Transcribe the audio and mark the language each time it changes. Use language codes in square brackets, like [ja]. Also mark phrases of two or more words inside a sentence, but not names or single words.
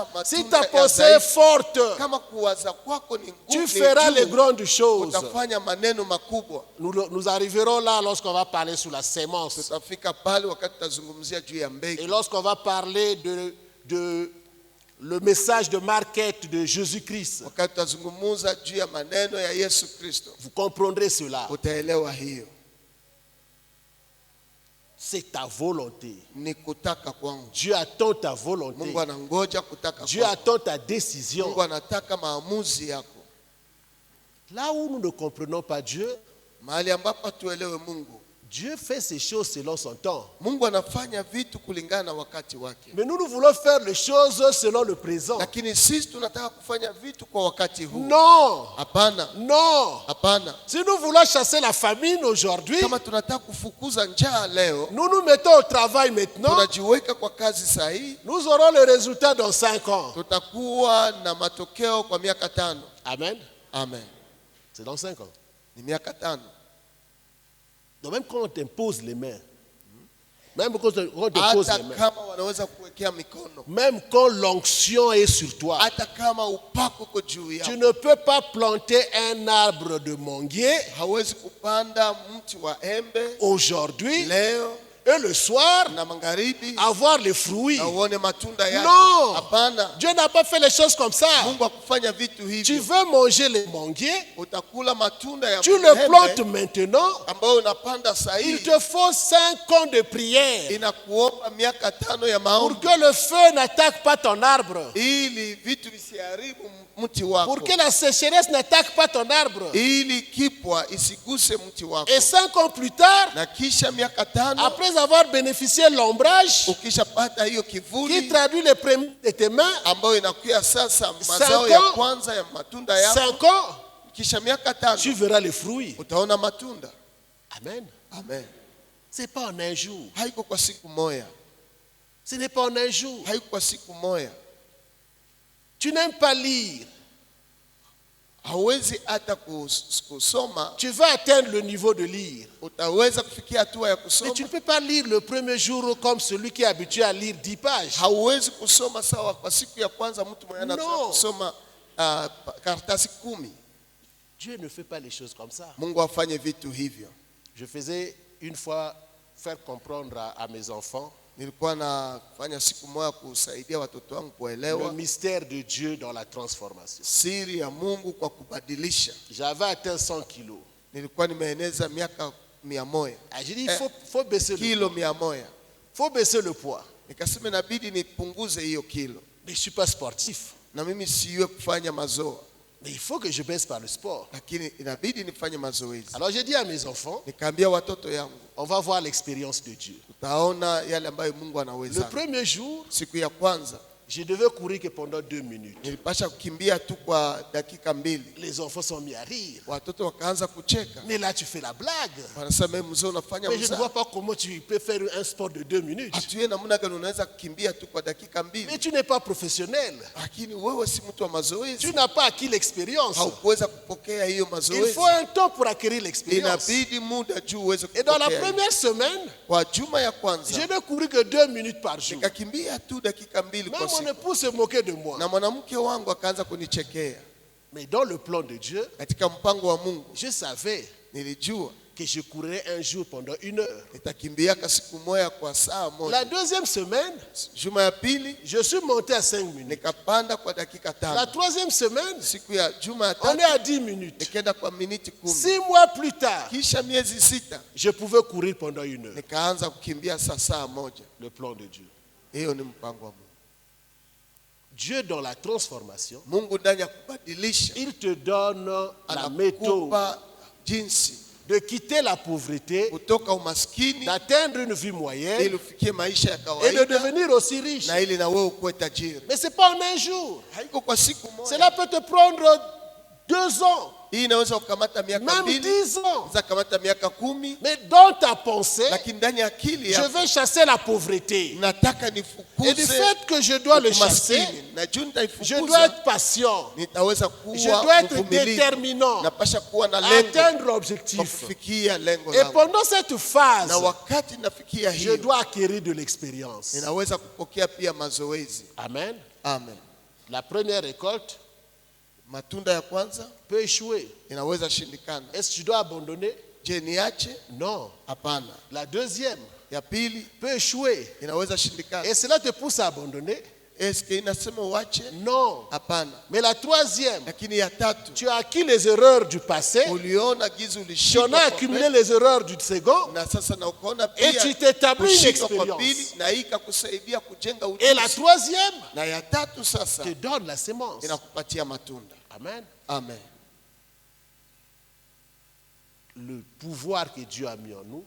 [fr] Si [sw] matunda [fr] ta [sw] ya [fr] pensée est [sw] dhaifu. [fr] forte, [sw] Kama kuwaza kwako ni [fr] tu [sw] ngumu, [fr] feras [sw] ni [fr] les [sw] juu, [fr] grandes choses. [sw] utafanya maneno makubwa. [fr] Nous arriverons là lorsqu'on va parler sur la sémence. [sw] Tutafika pale wakati tutazungumzia juu ya [fr] Et [sw] mbegu. [fr] lorsqu'on va parler de le message de market de Jésus-Christ, [sw] Wakati tutazungumza juu ya maneno ya Yesu Kristo, [fr] vous comprendrez cela. [sw] utaelewa hiyo. [fr] C'est ta volonté. [sw] Ni kutaka kwangu. [fr] Dieu attend ta volonté. [sw] Mungu anangoja kutaka [fr] Dieu [sw] kwako. [fr] attend ta décision. [sw] Mungu anataka maamuzi yako. [fr] Là où nous ne comprenons pas Dieu, [sw] Mahali ambapo tuelewe Mungu. [fr] Dieu fait ces choses selon son temps. [sw] Mungu anafanya vitu kulingana na wakati wake. [fr] Mais nous voulons faire les choses selon le présent. [sw] Lakini sisi tunataka kufanya vitu kwa wakati huu. [fr] Non, [sw] Hapana. [fr] non. [sw] Hapana. [fr] Si nous voulons chasser la famine aujourd'hui, [sw] Kama tunataka kufukuza njaa leo, [fr] nous nous mettons au travail maintenant, [sw] tunajiweka kwa kazi sahihi, [fr] nous aurons le résultat dans 5 ans. [sw] tutakuwa na matokeo kwa miaka 5. [fr] Amen. [sw] Amen. [fr] C'est dans 5 ans. [sw] Ni miaka 5. [fr] Donc même quand on t'impose les mains, même quand on te pose [sw] Hata [fr] les mains, [sw] kama wanaweza kuwekea mikono, [fr] même quand l'onction est sur toi, [sw] hata kama upako uko juu [fr] tu [sw] yako, [fr] ne peux pas planter un arbre de manguier [sw] hawezi kupanda mti wa embe [fr] aujourd'hui [sw] leo [fr] et le soir [sw] na magharibi [fr] avoir les fruits. [sw] na uone matunda yake. [fr] Non. [sw] Hapana. [fr] Dieu n'a pas fait les choses comme ça. [sw] Mungu akufanya vitu [fr] Tu [sw] hivyo. [fr] veux manger les manguiers, [sw] Utakula matunda ya [fr] tu le plantes [sw] embe [fr] maintenant. [sw] ambayo unapanda [fr] Il [sw] sahihi. [fr] te faut 5 ans de prière [sw] Inakuomba miaka 5 ya [fr] pour [sw] maombi [fr] que le feu n'attaque pas ton arbre, [sw] ili vitu visiharibu mti wako, [fr] pour que la sécheresse n'attaque pas ton arbre. [sw] ili kipwa isiguse mti wako. [fr] Et 5 ans plus tard, [sw] Na kisha miaka 5 [fr] après avoir bénéficié de l'ombrage [sw] ukishapata hiyo [fr] qui [sw] kivuli [fr] traduit les prémices de tes mains, [sw] ambayo inakuya sasa [fr] 5 [sw] mazao ya [fr] ans, [sw] kwanza ya matunda yako, [fr] 5 ans, [sw] kisha miaka [fr] tu [sw] 5 [fr] verras les fruits. [sw] utaona matunda. [fr] Amen. [sw] Amen. [fr] Ce n'est pas en un jour. [sw] Haiko kwa siku moja, [fr] Ce n'est pas en un jour. [sw] haiko kwa siku moja. [fr] Tu n'aimes pas lire. [sw] Hauwezi hata kusoma, [fr] Tu veux atteindre le niveau de lire. [sw] utaweza kufikia hatua ya [fr] Mais [sw] kusoma. [fr] tu ne peux pas lire le premier jour comme celui qui est habitué à lire 10 pages. [sw] Hauwezi kusoma sawa kwa siku ya kwanza mtu mwenye anataka [fr] No. [sw] kusoma karatasi 10. [fr] Dieu ne fait pas les choses comme ça. [sw] Mungu afanye vitu hivyo. [fr] Je faisais une fois faire comprendre à mes enfants [sw] Nilikuwa nafanya siku moja kusaidia watoto wangu [fr] le [sw] kuelewa [fr] mystère de Dieu dans la transformation. [sw] siri ya Mungu kwa kubadilisha. [fr] J'avais atteint 100 kilos. [sw] Nilikuwa nimeeneza miaka 100. [fr] Ah, j'ai dit, il faut baisser le [sw] Kilo [fr] poids. [sw] 100. [fr] Faut baisser le poids. [sw] Nikasema inabidi nipunguze hiyo kilo. [fr] Mais je ne suis pas sportif. [sw] Na mimi siwe kufanya mazoea, [fr] Mais il faut que je baisse par le sport. [sw] lakini inabidi nifanye mazoezi. [fr] Alors j'ai dit à mes enfants, [sw] Nikaambia watoto yangu, [fr] on va voir l'expérience de Dieu. [sw] utaona yale ambayo Mungu [fr] Le [sw] anaweza. [fr] premier jour, [sw] Siku ya kwanza [fr] je devais courir que pendant 2 minutes. [sw] nilipasha kukimbia tu kwa dakika 2. [fr] Les enfants sont mis à rire. [sw] Watoto wakaanza kucheka, [fr] Mais là, tu fais la blague. [sw] wanasema mzee unafanya [fr] Mais je ne vois [sw] mzaha. [fr] pas comment tu peux faire un sport de 2 minutes. [sw] Hatuye namna gani unaweza kukimbia tu kwa dakika [fr] Mais [sw] 2, [fr] tu n'es pas professionnel. [sw] lakini wewe si mtu wa [fr] Tu [sw] mazoezi, [fr] n'as pas acquis l'expérience. [sw] haukuweza kupokea hiyo [fr] Il [sw] mazoezi. [fr] faut un temps pour acquérir l'expérience. [sw] Inabidi muda juu uweze [fr] Et dans la [sw] kupokea. [fr] première semaine, [sw] Kwa juma ya [fr] je [sw] kwanza [fr] n'ai couru que 2 minutes par jour. [sw] nikakimbia tu dakika 2 [fr] Même [sw] kwa [fr] mon [sw] siku, [fr] épouse se moquait de moi. [sw] na mwanamke wangu akaanza kunichekea. [fr] Mais dans le plan de Dieu, [sw] Katika mpango wa Mungu [fr] je savais [sw] nilijua [fr] que je courrais un jour pendant 1 heure. [sw] Nitakimbiaka siku moja kwa saa [fr] La [sw] moja. [fr] deuxième semaine, [sw] Juma ya pili [fr] je suis monté à 5 minutes. [sw] nikapanda kwa dakika [fr] La [sw] 5. [fr] troisième semaine, [sw] Siku ya juma ya [fr] on est [sw] tatu [fr] à 10 minutes. [sw] nikaenda kwa miniti 10. [fr] 6 mois plus tard, [sw] Kisha miezi 6 [fr] je pouvais courir pendant 1 heure. [sw] nikaanza kukimbia saa moja. [fr] Le plan de Dieu. [sw] Hiyo ni mpango wa Mungu. [fr] Dieu dans la transformation, [sw] Mungu ndani ya kubadilisha [fr] il te donne la méthode [sw] anakupa jinsi [fr] de quitter la pauvreté, [sw] kutoka umaskini [fr] d'atteindre une vie moyenne [sw] ili ufikie maisha ya [fr] et de [sw] kawaida [fr] devenir aussi riche. [sw] na ili na wewe ukuwe tajiri. [fr] Mais ce n'est pas en un jour. [sw] Haiko kwa siku moja. [fr] Cela peut te prendre 2 ans, [sw] Hii inaweza kukamata miaka [fr] même [sw] 2, [fr] 10 ans. [sw] inaweza kukamata miaka 10, [fr] Mais dans ta pensée, [sw] lakini ndani ya akili [fr] je [sw] yako [fr] vais chasser la pauvreté. [sw] nataka [fr] Et du [sw] nifukuze [fr] fait que je dois le chasser, [sw] umaskini. Na juu [fr] je [sw] nitaifukuza [fr] dois être patient. [sw] nitaweza [fr] Je [sw] kuwa [fr] dois être [sw] mvumilivu. [fr] déterminant [sw] Napasha kuwa na [fr] à [sw] lengo [fr] atteindre [sw] kwa [fr] l'objectif. [sw] kufikia lengo [fr] Et [sw] langu. [fr] pendant cette phase, [sw] Na wakati nafikia [fr] je [sw] hiyo [fr] dois acquérir de l'expérience. [sw] ninaweza kupokea pia mazoezi. [fr] Amen. [sw] Amen. [fr] La première récolte [sw] Matunda ya kwanza [fr] peut échouer. [sw] inaweza shindikana. [fr] Est-ce que tu dois abandonner? [sw] Je, niache? [fr] Non. [sw] Hapana. [fr] La deuxième [sw] Ya pili [fr] peut échouer. [sw] inaweza shindikana. [fr] Et cela te pousse à abandonner? [sw] Eske inasema uache? [fr] Non. [sw] Hapana. [fr] Mais la troisième, [sw] Lakini ya tatu [fr] tu as acquis les erreurs du passé, [sw] uliona gizu [fr] tu en [sw] ulishindwa [fr] as [sw] kwa [fr] accumulé [sw] mbele, [fr] les erreurs du second, [sw] na sasa na ukaona [fr] et [sw] pia [fr] tu t'établis une [sw] kushindwa kwa pili, [fr] expérience. [sw] na hii ikakusaidia kujenga [fr] Et la [sw] ujuzi. [fr] troisième [sw] Na ya tatu sasa [fr] te donne la sémence. [sw] inakupatia matunda. [fr] Amen. [sw] Amen. [fr] Le pouvoir que Dieu a mis en nous,